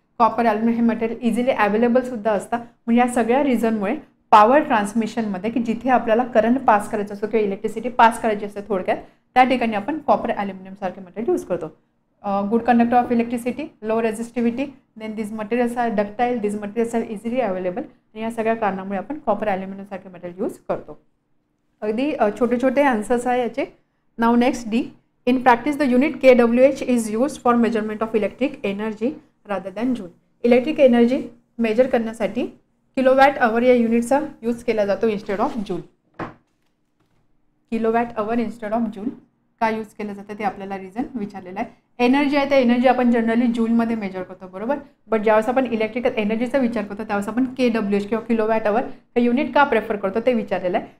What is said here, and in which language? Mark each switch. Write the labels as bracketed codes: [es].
[mr] Copper, aluminium हे material easily available सुद्धा असतात. म्हणजे या सगळ्या रिझनमुळे पॉवर ट्रान्समिशनमध्ये की जिथे आपल्याला करंट पास करायचं असतो किंवा इलेक्ट्रिसिटी पास करायची असते थोडक्यात, त्या ठिकाणी आपण कॉपर, ॲल्युमिनियम सारखे मटेरियल यूज करतो. [en] Good conductor of electricity, low resistivity, then this materials are ductile, this materials are easily available. [mr] आणि या सगळ्या कारणामुळे आपण कॉपर, ॲल्युमिनियम सारखे मटेरियल यूज करतो. अगदी छोटे छोटे आन्सर्स आहे याचे. [en] नाव next D, in practice the unit kWh is used for measurement of electric energy rather than joule. [mr] Electric energy major करण्यासाठी किलोवॅट अवर या युनिटचा यूज केला जातो instead of joule. Kilowatt our instead of joule का use केलं जातं ते आपल्याला रिझन विचारलेलं आहे. एनर्जी आहे तर एनर्जी आपण जनरली जूलमध्ये मेजर करतो, बरोबर. बट ज्यावेळेस आपण इलेक्ट्रिकल एनर्जीचा विचार करतो त्यावेळेस आपण kWh किंवा किलोवॅट अवर हे युनिट का प्रेफर करतो ते विचारलेलं आहे.